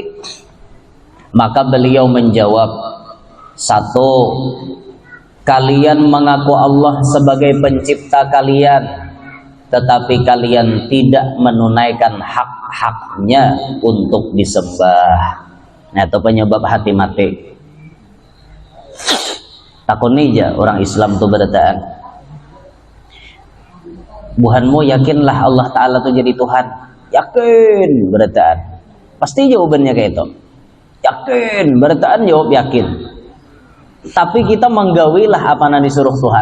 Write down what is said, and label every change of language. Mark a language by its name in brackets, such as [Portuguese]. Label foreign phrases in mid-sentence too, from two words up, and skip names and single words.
[Indonesian] Maka beliau menjawab, satu, kalian mengaku Allah sebagai pencipta kalian, tetapi kalian tidak menunaikan hak-haknya untuk disembah. Nah, itu penyebab hati mati. [Banjar] Takun aja orang Islam tuh berataan, buhanmu yakinlah Allah Ta'ala tuh jadi Tuhan. Yakin berataan. Pasti jawabannya kayak itu. Yakin berataan, jawab yakin. Tapi kita menggawilah apa yang disuruh Tuhan.